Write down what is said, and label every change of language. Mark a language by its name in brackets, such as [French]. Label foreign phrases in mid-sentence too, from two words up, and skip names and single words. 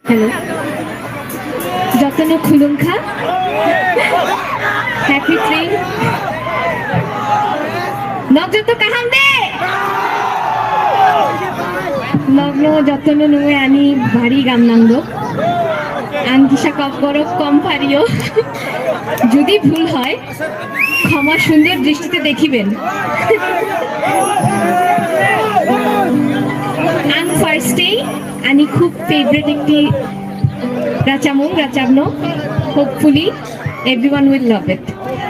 [English] Hello. [Kok Borok] Jotano khulungkha. [English] Happy train. [Kok Borok] Nogjoto kahande. Nogno jotano nuwe ani bhari gam nangdo. Ankisha kopgoro kom pariyo. [Bangla] যদি ভুল হয় ক্ষমা সুন্দর দৃষ্টিতে দেখিবেন [English] and first day [Kok Borok] ani khub favorite ekti rachamung rachabno [English] hopefully everyone will love it.